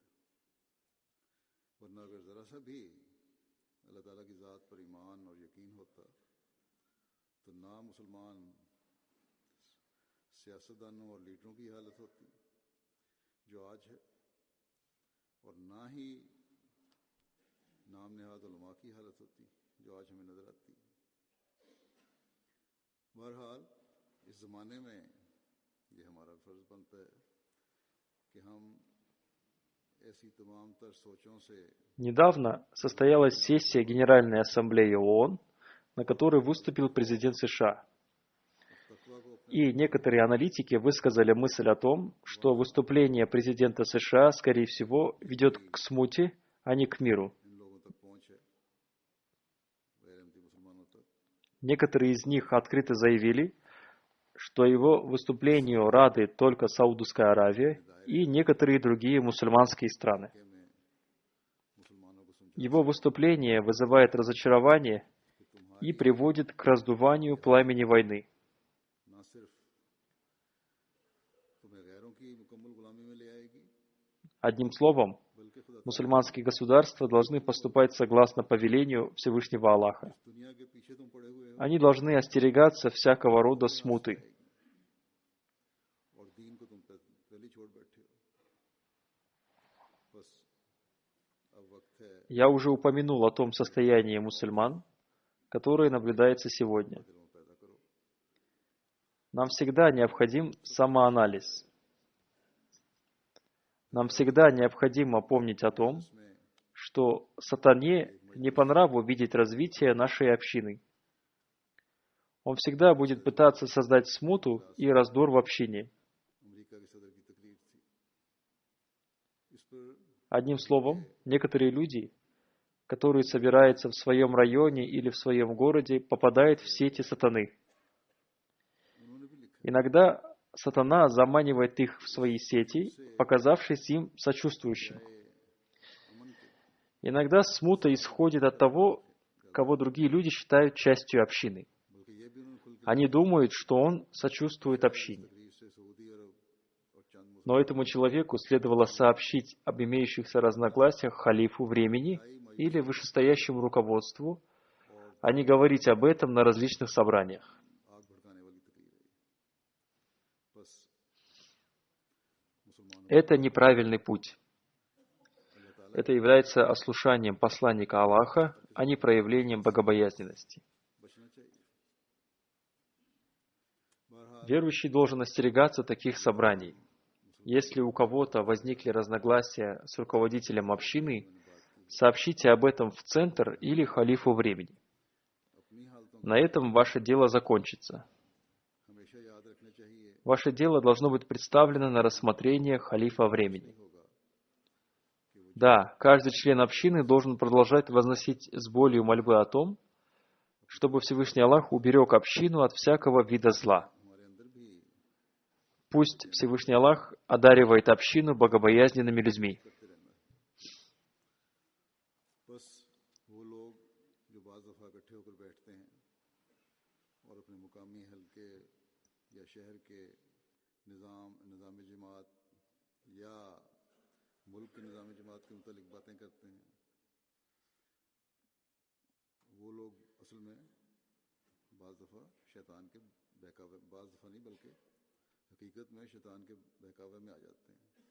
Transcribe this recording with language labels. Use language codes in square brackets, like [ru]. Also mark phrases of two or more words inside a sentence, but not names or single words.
[ur] ورنہ اگر ذرا سا بھی اللہ تعالیٰ کی ذات پر ایمان اور یقین ہوتا تو نہ مسلمان سیاستدانوں اور لیڈروں کی حالت ہوتی جو آج ہے، اور نہ ہی نام نہاد علما کی حالت ہوتی جو آج ہمیں نظر آتی ہے. بہرحال اس زمانے میں یہ ہمارا فرض بنتا ہے کہ ہم ایسی تمام تر سوچوں سے [ru] Недавно состоялась сессия Генеральной Ассамблеи ООН, на которой выступил президент США. [ur] تقویٰ کو اپنے [ru] И некоторые аналитики высказали мысль о том, что выступление президента США, скорее всего, ведет к смуте, а не к миру. [ur] ان لوگوں تک پہنچ ہے، غیر احمدی مسلمانوں تک. [ru] Некоторые из них открыто заявили, что его выступлению рады только Саудовская Аравия и некоторые другие мусульманские страны. [ur] کے میں مسلمانوں کو سمجھا [ru] Его выступление вызывает разочарование [ur] कि [ru] и [ur] तुम्हारी [ru] приводит к раздуванию пламени войны. [ur] نہ صرف تمہیں غیروں کی مکمل غلامی میں لے آئے گی, [ru] Одним словом, [ur] بلکہ خدا [ru] мусульманские государства должны поступать согласно повелению Всевышнего Аллаха. [ur] دنیا کے پیچھے تم پڑے ہوئے ہو [ru] Они должны остерегаться всякого рода смуты. [ur] اور دین کو تم پہلے چھوڑ بیٹھے ہو. بس اب وقت ہے [ru] Я уже упомянул о том состоянии мусульман, которое наблюдается сегодня. [ur] دلوں میں پیدا کرو. [ru] Нам всегда необходим самоанализ. Нам всегда необходимо помнить о том, [ur] इसमें [ru] что сатане не по нраву видеть развитие нашей общины. Он всегда будет пытаться создать смуту и раздор в общине. [ur] امریکہ کے صدر کی تقریر تھی، اس پر [ru] Одним словом, некоторые люди, которые собираются в своем районе или в своем городе, попадают в сети сатаны. [ur] انہوں نے بھی لکھا [ru] Иногда сатана заманивает их в свои сети, показавшись им сочувствующим. [ur] ہے امن کے, [ru] Иногда смута исходит от того, кого другие люди считают частью общины. [ur] بلکہ یہ بھی انہوں نے کھل کے [ru] Они думают, что он сочувствует общине. [ur] تقریر سے سعودی عرب اور چند [ru] Но этому человеку следовало сообщить об имеющихся разногласиях халифу времени или вышестоящему руководству, а не говорить об этом на различных собраниях. [ur] آگ بھڑکانے والی تقریر ہے. بس مسلمانوں [ru] Это неправильный путь. [ur] اللہ تعالیٰ [ru] Это является ослушанием посланника Аллаха, а не проявлением богобоязненности. [ur] بچنا چاہیے۔ بہرحال [ru] Верующий должен остерегаться таких собраний. Если у кого-то возникли разногласия с руководителем общины, сообщите об этом в центр или халифу времени. [ur] اپنی حالتوں [ru] На этом ваше дело закончится. [ur] کو ہمیشہ یاد رکھنا چاہیے [ru] Ваше дело должно быть представлено на рассмотрение халифа времени. [ur] होगा [ru] Да, каждый член общины должен продолжать возносить с болью мольбы о том, чтобы Всевышний Аллах уберег общину от всякого вида зла. [ur] ہمارے اندر بھی [ru] Пусть Всевышний Аллах одаривает общину богобоязненными людьми. [ur] کرتے رہنا ہے. بس وہ لوگ جو بعض دفعہ اکٹھے ہو کر بیٹھتے ہیں اور اپنے مقامی حلقے یا شہر کے نظام جماعت یا ملک کے نظام جماعت کے متعلق باتیں کرتے ہیں، وہ لوگ اصل میں بعض دفعہ شیطان کے بہکاوے، بعض دفعہ نہیں بلکہ حقیقت میں شیطان کے بہکاوے میں آ جاتے ہیں.